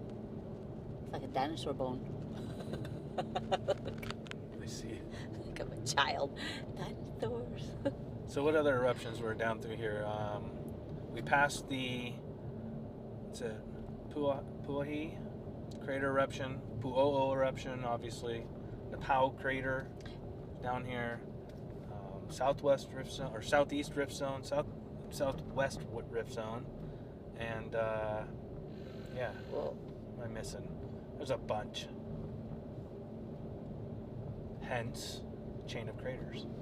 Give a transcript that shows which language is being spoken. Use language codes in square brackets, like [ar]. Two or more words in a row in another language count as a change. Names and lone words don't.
[en] It's like a dinosaur bone. Let me see. Like I'm a child. Dinosaurs. So what other eruptions were down through here? We passed the Puʻuʻōʻō Crater eruption, Puʻuʻōʻō eruption, obviously, the Pau Crater down here, southwest rift zone or southeast rift zone, southwest rift zone. And, yeah, Whoa. what am I missing? There's a bunch. Hence, chain of craters.